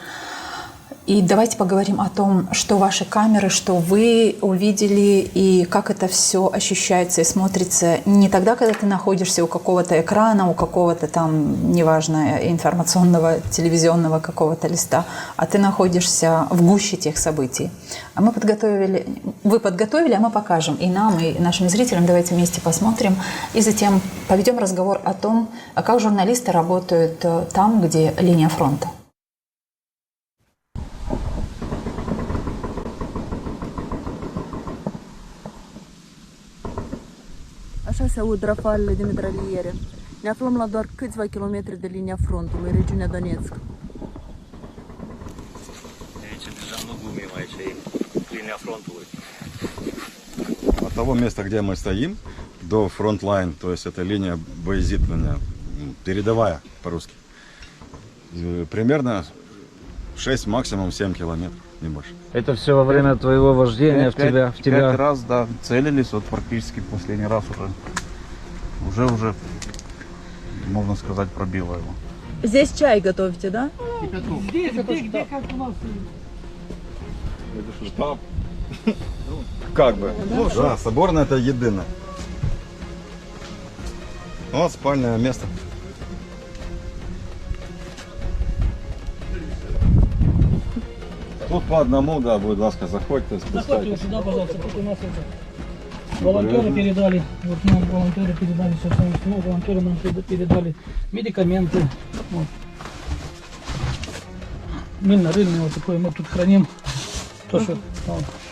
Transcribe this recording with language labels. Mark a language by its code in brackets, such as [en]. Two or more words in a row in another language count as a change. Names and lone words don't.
[ru] И давайте поговорим о том, что ваши камеры, что вы увидели и как это все ощущается и смотрится не тогда, когда ты находишься у какого-то экрана, у какого-то там, неважно, информационного, телевизионного какого-то листа, а ты находишься в гуще тех событий. Вы подготовили, а мы покажем и нам, и нашим зрителям. Давайте вместе посмотрим и затем поведем разговор о том, как журналисты работают там, где линия фронта. [ro] Așa se aud rafalele de mitraliere. Ne aflăm la doar câțiva kilometri de linia frontului, regiunea Donetsk. Aici deja nu glumim, aici e linia frontului. [ru] От того места, где мы стоим, до фронт-лайн, то есть это линия боезитывания, передовая по-русски, примерно 6, максимум 7 километров, не больше. Это все во время твоего вождения в тебя? Пять раз, да, целились, вот практически последний раз уже, можно сказать, пробило его. Здесь чай готовите, да? Это же штаб. Как бы. Да, соборная это единая. Вот спальное место. Тут по одному, да, [uk] будь ласка, заходьте, [ru] Заходите спускайтесь. сюда, пожалуйста, тут у нас это, волонтеры передали, вот нам волонтеры передали все, ну, волонтеры нам передали медикаменты, вот. Мыльно-рыльное вот такое мы тут храним, то, что, вот.